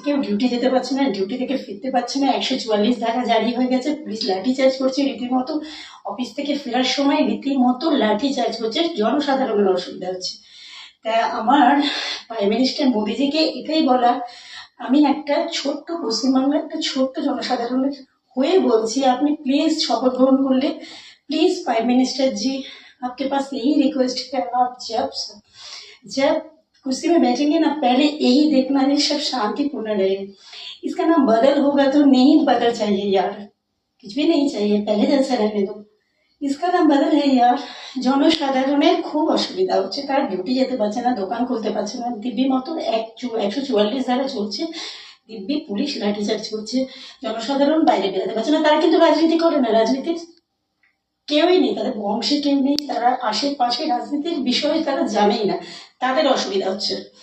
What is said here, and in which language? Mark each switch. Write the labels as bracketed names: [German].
[Bangla] কেউ ডিউটি যেতে পারছে না, ডিউটি থেকে ফিরতে পারছে না, 144 ধারা জারি হয়ে গেছে, পুলিশ লাঠিচার্জ করছে রীতিমতো, অফিস থেকে ফেরার সময় রীতিমতো লাঠিচার্জ করছে, জনসাধারণের অসুবিধা হচ্ছে। তা আমার প্রাইম মিনিস্টার মোদিজিকে এটাই বলা, আমি একটা ছোট্ট পশ্চিমবাংলার একটা ছোট্ট জনসাধারণের হয়ে বলছি, আপনি প্লিজ [Hindi] शपथ ग्रहण कर ले। प्लीज प्राइम मिनिस्टर जी, आपके पास यही रिक्वेस्ट है, आप जब कुर्सी में बैठेंगे ना, पहले यही देखना है सब शांतिपूर्ण रहे। इसका नाम बदल होगा तो नहीं बदल चाहिए यार, कुछ भी नहीं चाहिए, पहले जैसा रहने दो। इसका नाम बदल है यार। [Bangla] জনসাধারণের খুব অসুবিধা হচ্ছে, তারা ডিউটি যেতে পারছে না, দোকান খুলতে পারছে না, দিব্যি মতো 144 ধারা চলছে, দিব্যি পুলিশ লাঠিচার্জ করছে, জনসাধারণ বাইরে বেরোতে পারছে না। তারা কিন্তু রাজনীতি করে না, রাজনীতির কেউই নেই, তাদের বংশে কেউ নেই, তারা আশেপাশে রাজনীতির বিষয়ে তারা জানেই না, তাদের অসুবিধা হচ্ছে।